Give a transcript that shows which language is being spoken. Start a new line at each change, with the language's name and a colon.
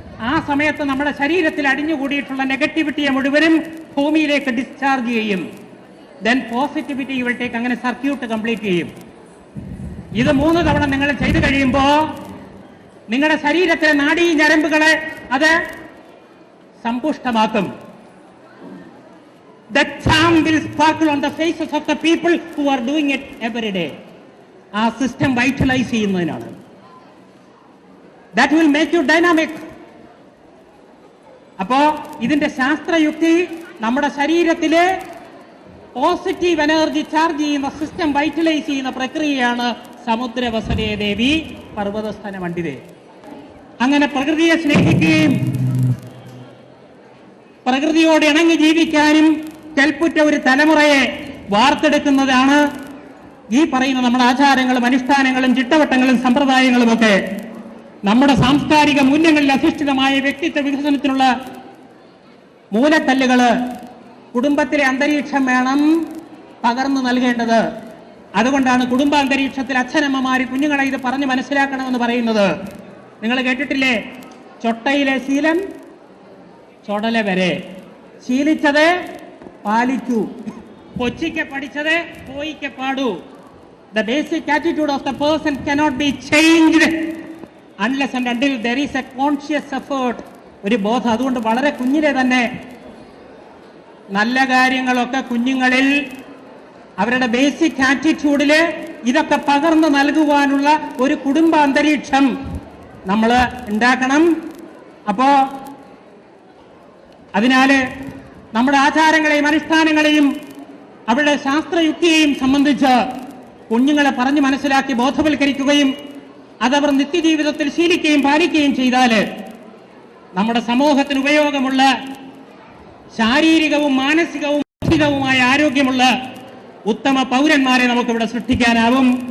Malayalam: ആ സമയത്ത് നമ്മുടെ ശരീരത്തിൽ അടിഞ്ഞുകൂടിയിട്ടുള്ള നെഗറ്റിവിറ്റിയെ മുഴുവനും ഭൂമിയിലേക്ക് ഡിസ്ചാർജ് ചെയ്യും. ദെൻ പോസിറ്റിവിറ്റി ഇവിടേക്ക് അങ്ങനെ സർക്യൂട്ട് കംപ്ലീറ്റ് ചെയ്യും. ഇത് 3 തവണ നിങ്ങൾ ചെയ്തു കഴിയുമ്പോൾ നിങ്ങളുടെ ശരീരത്തിലെ നാഡീ ഞരമ്പുകളെ അത് സമ്പുഷ്ടമാക്കും.
English: The charm will sparkle on the faces of the people who are doing it every day.
Malayalam: ആ സിസ്റ്റം വൈറ്റലൈസ് ചെയ്യുന്നതിനാണ്.
English: That will make you dynamic.
Malayalam: അപ്പോ ഇതിന്റെ ശാസ്ത്രയുക്തി നമ്മുടെ ശരീരത്തിലെ പോസിറ്റീവ് എനർജി ചാർജ് ചെയ്യുന്ന സിസ്റ്റം വൈറ്റലൈസ് ചെയ്യുന്ന പ്രക്രിയയാണ് സമുദ്രവസരേ ദേവി പർവ്വതസ്ഥന മണ്ഡിതേ. അങ്ങനെ പ്രകൃതിയെ സ്നേഹിക്കുകയും പ്രകൃതിയോട് ഇണങ്ങി ജീവിക്കാനും കൽപ്പുറ്റ ഒരു തലമുറയെ വാർത്തെടുക്കുന്നതാണ് ഈ പറയുന്ന നമ്മുടെ ആചാരങ്ങളും അനുഷ്ഠാനങ്ങളും ചിട്ടവട്ടങ്ങളും സമ്പ്രദായങ്ങളും ഒക്കെ. നമ്മുടെ സാംസ്കാരിക മൂല്യങ്ങളിൽ അധിഷ്ഠിതമായ വ്യക്തിത്വ വികസനത്തിനുള്ള മൂലക്കല്ലുകള് കുടുംബത്തിലെ അന്തരീക്ഷം വേണം പകർന്നു നൽകേണ്ടത്. അതുകൊണ്ടാണ് കുടുംബാന്തരീക്ഷത്തിൽ അച്ഛനമ്മമാര് കുഞ്ഞുങ്ങളെ ഇത് പറഞ്ഞ് മനസ്സിലാക്കണമെന്ന് പറയുന്നത്. നിങ്ങൾ കേട്ടിട്ടില്ലേ, ചൊട്ടയിലെ ശീലം ചൊടല വരെ, ശീലിച്ചത് പാലിക്കൂ, കൊച്ചിക്ക് പഠിച്ചത് പോയിക്ക് പാടൂ.
English: The basic attitude of the person cannot be changed unless and until there is a conscious effort.
Malayalam: ഒരു ബോധം. അതുകൊണ്ട് വളരെ കുഞ്ഞിലെ തന്നെ നല്ല കാര്യങ്ങളൊക്കെ കുഞ്ഞുങ്ങളിൽ അവരുടെ ബേസിക് ആറ്റിറ്റ്യൂഡില് ഇതൊക്കെ പകർന്നു നൽകുവാനുള്ള ഒരു കുടുംബ അന്തരീക്ഷം നമ്മൾ ഉണ്ടാക്കണം. അപ്പോ അതിനാല് നമ്മുടെ ആചാരങ്ങളെയും അനുഷ്ഠാനങ്ങളെയും അവരുടെ ശാസ്ത്രയുക്തിയെയും സംബന്ധിച്ച് കുഞ്ഞുങ്ങളെ പറഞ്ഞു മനസ്സിലാക്കി ബോധവൽക്കരിക്കുകയും അതവർ നിത്യജീവിതത്തിൽ ശീലിക്കുകയും പാലിക്കുകയും ചെയ്താൽ നമ്മുടെ സമൂഹത്തിന് ഉപയോഗമുള്ള ശാരീരികവും മാനസികവും ബൗദ്ധികവുമായ ആരോഗ്യമുള്ള ഉത്തമ പൗരന്മാരെ നമുക്കിവിടെ സൃഷ്ടിക്കാനാവും.